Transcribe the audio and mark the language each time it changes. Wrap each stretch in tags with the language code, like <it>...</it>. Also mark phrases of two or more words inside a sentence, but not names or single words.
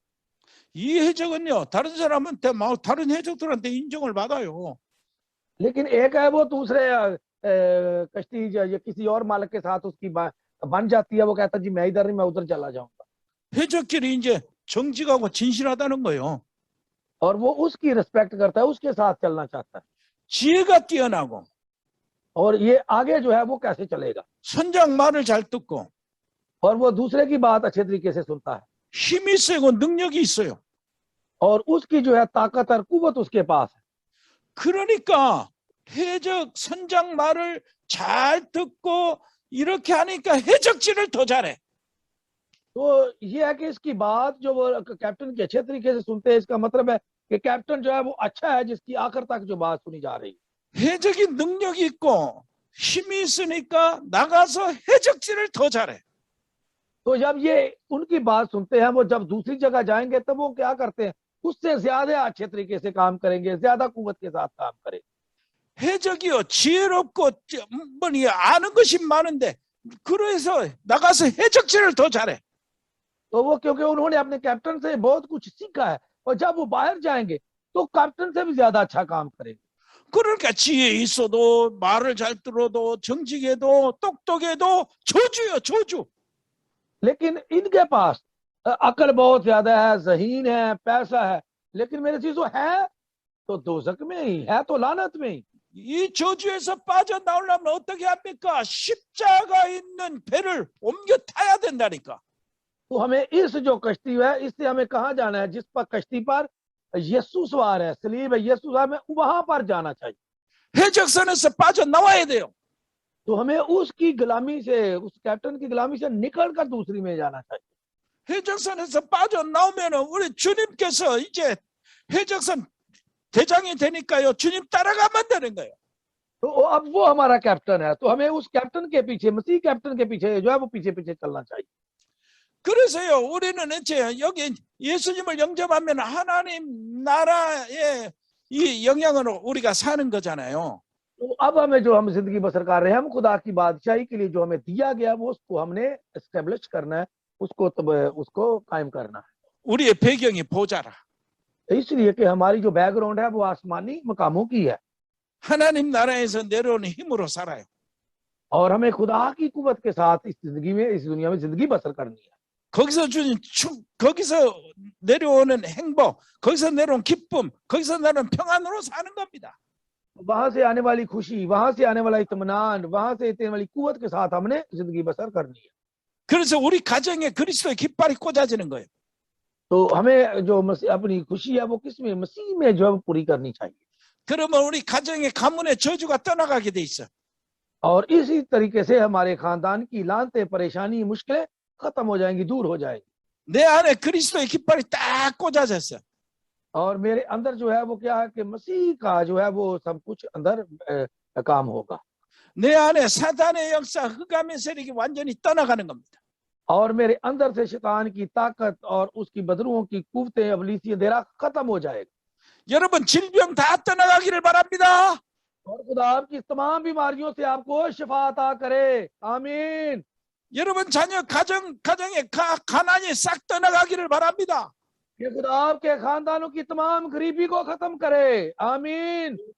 <ko>이 해적은요 다른 사람한테 막 다른 해적들한테 인정을 받아요.</ko> <ur>لیکن ایک ہے وہ دوسرے کشتی یا کسی اور مالک کے ساتھ اس کی بن جاتی ہے، وہ کہتا جی میں ادھر نہیں، میں ادھر چلا جاؤں گا,</ur> <ko>해적끼리 이제 정직하고 진실하다는 거예요.</ko> <ur>اور وہ اس کی ریسپیکٹ کرتا ہے، اس کے ساتھ چلنا چاہتا ہے.</ur> <ko>지혜가 뛰어나고</ko> <ur>اور یہ آگے جو ہے وہ کیسے چلے گا,</ur> <ko>선장 말을 잘 듣고</ko> <ur>اور وہ دوسرے کی بات اچھے طریقے سے سنتا ہے,</ur> <ko>힘이 세고 능력이 있어요.</ko> <ur>اور اس کی جو ہے طاقت اور قوت اس کے پاس ہے.</ur> <ko>그러니까 해적 선장 말을 잘 듣고 이렇게 하니까 해적질을 더 잘해.</ko> <ur>تو یہ ہے کہ اس کی بات جو وہ کیپٹن کے اچھے طریقے سے سنتے ہیں، اس کا مطلب ہے کہ کیپٹن جو ہے وہ اچھا ہے، جس کی آخر تک جو بات سنی جا رہی ہے.</ur> <ko>해적이 능력이 있고 힘이 있으니까 나가서 해적질을 더 잘해.</ko> <ur>تو جب یہ ان کی بات سنتے ہیں، وہ جب دوسری جگہ جائیں گے تب وہ کیا کرتے ہیں، اس سے زیادہ اچھے طریقے سے کام کریں گے، زیادہ قوت کے ساتھ کام کریں گے.</ur> <ko>해적이요 지혜롭고 뭐니 아는 것이 많은데 그래서 나가서 해적질을 더 잘해.</ko> <ur>تو وہ کیونکہ انہوں نے اپنے کیپٹن سے بہت کچھ سیکھا ہے، اور جب وہ باہر جائیں گے تو کیپٹن سے بھی زیادہ اچھا کام کریں گے.</ur> <ko>그러니까 지혜 있어도 말을 잘 들어도 정직해도 똑똑해도 저주요 저주.</ko> <ur>لیکن ان کے پاس عقل بہت زیادہ ہے، ذہین ہے، پیسہ ہے، لیکن میرے چیزوں ہے تو دوزخ میں ہی ہے، تو لعنت میں ہی.</ur> <ko>이 저주에서 빠져나오려면 어떻게 합니까? 십자가 있는 배를 옮겨 타야 된다니까.</ko> <ur>تو ہمیں اس جو کشتی ہے، اس سے ہمیں کہاں جانا ہے، جس پر کشتی پر یسوع سوار ہے، صلیب ہے، یسوع سوار میں، وہاں پر جانا چاہیے.</ur> <ko>해적선에서 빠져나와야 돼요.</ko> <ur>تو ہمیں اس کی غلامی سے، اس کیپٹن کی غلامی سے نکل کر دوسری میں جانا چاہیے.</ur> <ko>해적선에서 빠져나오면 우리 주님께서 이제 해적선 대장이 되니까요. 주님 따라가면 되는 거예요.</ko> <ur>تو اب وہ ہمارا کیپٹن ہے، تو ہمیں اس کیپٹن کے پیچھے، مسیح کیپٹن کے پیچھے جو ہے وہ پیچھے پیچھے چلنا چاہیے.</ur> <ko>그래서요. 우리는 이제 여기 예수님을 영접하면 하나님 나라의 이 영향으로 우리가 사는 거잖아요.</ko> <ur>تو اب ہمیں جو ہم زندگی بسر کر رہے ہیں، ہم خدا کی بادشاہی کے لیے جو ہمیں دیا گیا وہ اس کو ہم نے ایسٹیبلش کرنا ہے، اس کو قائم کرنا ہے.</ur> <ko>우리의 배경이 보자라.</ko> <ur>اس لیے کہ ہماری جو بیک گراؤنڈ ہے وہ آسمانی مقاموں کی ہے,</ur> <ko>하나님 나라에서 내려오는 힘으로 살아요.</ko> <ur>اور ہمیں خدا کی قوت کے ساتھ اس زندگی میں، اس دنیا میں زندگی بسر کرنی ہے.</ur> <ko>거기서 주는 거기서 내려오는 행복, 거기서 내려온 기쁨, 거기서 내려온 평안으로 사는 겁니다.</ko> <ur>وہاں سے آنے والی خوشی، وہاں سے آنے والا اطمینان، وہاں سے آنے والی قوت کے ساتھ ہم نے زندگی بسر کرنی ہے.</ur> <ko>그래서 우리 가정에 그리스도의 깃발이 꽂아지는 거예요.</ko> <ur>تو ہمیں جو اپنی خوشی ہے وہ کس میں، مسیح میں جو ہے وہ پوری کرنی چاہیے.</ur> <ko>그러면 우리 가정의 가문의 저주가 떠나가게 돼 있어.</ko> <ur>اور اسی طریقے سے ہمارے خاندان کی لعنتیں، پریشانی، مشکلیں ختم ہو جائیں گی، دور ہو جائیں گی.</ur> <ko>내 안에 그리스도의 깃발이 딱 꽂아졌어.</ko> <ur>اور میرے اندر جو ہے وہ کیا ہے کہ مسیح کا جو ہے وہ سب کچھ اندر کام ہوگا.</ur> <ko>내 안에 사탄의 역사, 흑암의 세력이 완전히 떠나가는 겁니다.</ko> <ur>اور میرے اندر سے شیطان کی طاقت اور اس کی بدروؤں کی قوتیں، ابلیسی اندھیرا ختم ہو جائے گا.</ur> <ko>여러분 질병 다 떠나가기를 바랍니다.</ko> <ur>اور خدا آپ کی تمام بیماریوں سے آپ کو شفا عطا کرے، آمین.</ur> <ko>여러분 자녀 가정의 가난이 싹 떠나가기를 바랍니다.</ko> <ur>یہ خدا آپ کے خاندانوں کی تمام غریبی کو ختم کرے، آمین.</ur>